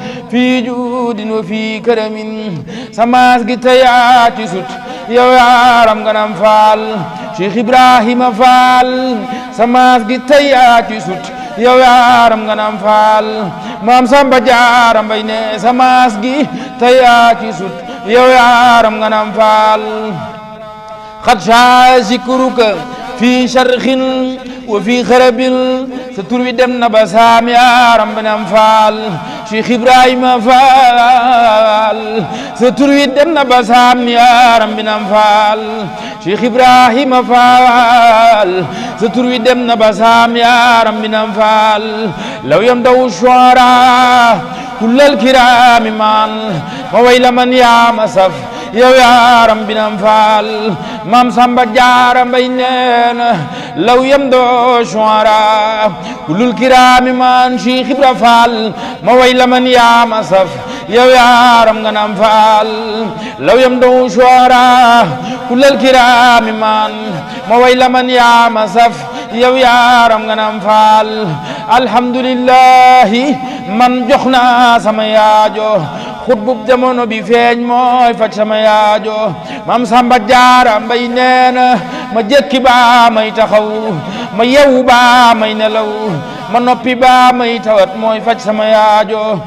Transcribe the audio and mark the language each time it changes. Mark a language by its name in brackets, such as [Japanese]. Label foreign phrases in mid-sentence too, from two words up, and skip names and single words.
[Arabic] في جود وفي كرم. [Wolof] Sa maas gi tey yaa ci sut, yow yaaram Binam Fall. Cheikh Ibrahima Fall. Sa maas gi tey yaa ci sut, yow yaaram Binam Fall. Maam Samba Jaara Mbay ne, "Sa maas gi tey yaa ci sut, yow yaaram Binam Fall." [Arabic] قد شاع ذكرك في شرق وفي غرب. [Wolof] Sa tur wi dem na ba saam, yaaram Binam Fall. Cheikh Ibrahima Fall. Sa tur wi dem na ba saam, yaaram Binam Fall. Cheikh Ibrahima Fall. Sa tur wi dem na ba saam, yaaram Binam Fall. [Arabic] لو يمدو الشعراء كل الكرام من. [Wolof] Ma way la man yaa ma saf, yow yaaram Binam Fall. Maam Samba Jaara Mbay nee na, [Arabic] "لو يمدو الشعراء كل الكرام من." [Wolof] Cheikh Ibra Fall. Ma way la man yaa ma saf, yow yaaram Binam Fall. [Arabic] "لو يمدو الشعراء كل الكرام من." [Wolof] Ma way la man yaa ma saf, yow yaaram Binam Fall. Alhamdulillahi, man jox naa sama yaajo. Xutbub jamono bi feeñ mooy faj sama yaajo. Maam Samba Jaara Mbay nee na, "Ma jekki baa may taxaw, ma yewu baa may nelaw, ma noppi baa may tawat mooy faj sama yaajo."